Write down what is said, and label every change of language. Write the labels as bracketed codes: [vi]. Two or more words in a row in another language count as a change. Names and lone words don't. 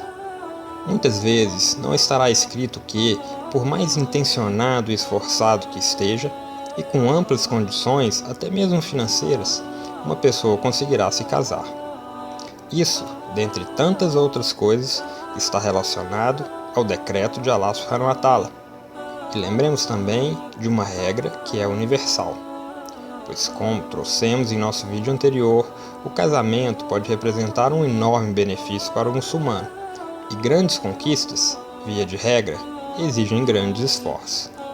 [pt] Muitas vezes não estará escrito que, por mais intencionado e esforçado que esteja, e com amplas condições, até mesmo financeiras, uma pessoa conseguirá se casar. Isso, dentre tantas outras coisas, está relacionado ao decreto de Allah [ar] سبحانه وتعالى. [pt] E lembremos também de uma regra que é universal. pois, como trouxemos em nosso vídeo anterior, o casamento pode representar um enorme benefício para o muçulmano, e grandes conquistas, via de regra, exigem grandes esforços.